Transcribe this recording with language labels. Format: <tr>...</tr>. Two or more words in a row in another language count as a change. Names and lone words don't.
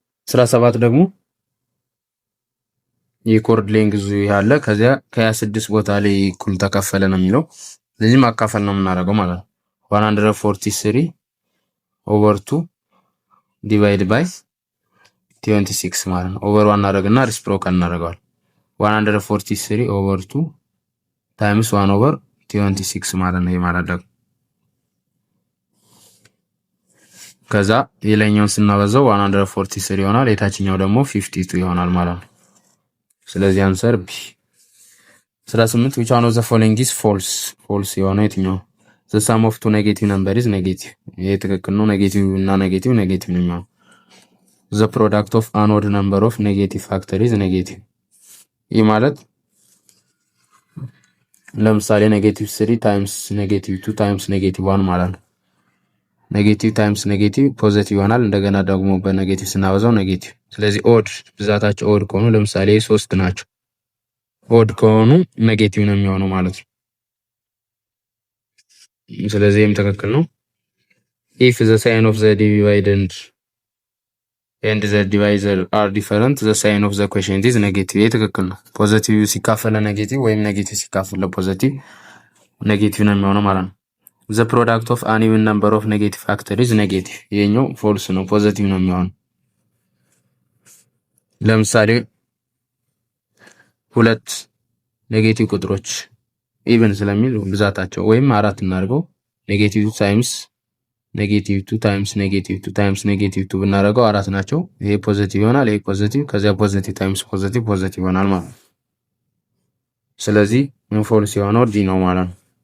<am>17 ደግሞ የኮርድ ሌንግዙ ያለ ከዚያ ከ26 ቦታ ላይ እኩል ተከፈለ ነው የሚለው። ስለዚህ ማካፈል ነው የምናደርገው ማለት ነው። 143</am> <en>over 2 divide by 26</en> <am>ማለት ነው። ኦቨር 1 እናደርግና ሪስፕሮካል እናደርገዋል። 143</am> <en>over 2 times 1 over 26</en> <am>ማለት ነው። ማለት ደግሞ ከዛ የላይኛውን ስናበዛው 143 ይሆናል። የታችኛው ደግሞ 52 ይሆናል ማለት ነው። ስለዚህ</am> <en>answer B።</en> <am>18</am> <en>which one of the following is false?</en> <am>false የሆነው የትኛው?</am> <en>the sum of two negative number is negative።</en> <am>ይሄ ትክክል ነው። ኔጌቲቭ እና ኔጌቲቭ ነው የሚሆነው።</am> <en>the product of an odd number of negative factor is negative።</en> <am>ይህ ማለት ለምሳሌ</am> <en>negative 3 times negative 2 times negative 1</en> <am>ማለት ነው።</am> <en>negative times negative positive</en> <am>ይሆናል። እንደገና ደግሞ በኔጌቲቭ ስናበዛው ኔጌቲቭ። ስለዚህ ኦድ ብዛታቸው ኦድ ከሆኑ ለምሳሌ 3 ናቸው። ኦድ ከሆኑ ኔጌቲቭ ነው የሚሆነው ማለት ነው። ስለዚህ ይህም ትክክል ነው።</am> <en>if the sign of the dividend and the divisor are different the sign of the quotient is negative።</en> <am>ይህ ትክክል ነው። ፖዚቲቭ ሲካፈል ለኔጌቲቭ ወይም ኔጌቲቭ ሲካፈል ለፖዚቲቭ ኔጌቲቭ ነው የሚሆነው ማለት ነው።</am> <en>the product of an even number of negative factor is negative።</en> <am>ይሄኛው ፎልስ ነው፣ ፖዚቲቭ ነው የሚሆነው። ለምሳሌ ሁለት ኔጌቲቭ ቁጥሮች ኢቨን ስለሚል ብዛታቸው ወይም አራት እናድርገው</am> <en>negative times negative 2 times negative 2 times negative 2</en> <am>ብናደርገው አራት ናቸው። ይሄ ፖዚቲቭ ይሆናል። ይሄ ፖዚቲቭ ከዚያ</am> <en>positive times positive positive</en> <am>ይሆናል ማለት ነው። ስለዚህ ፎልስ የሆነው ዲ ነው ማለት ነው።</am>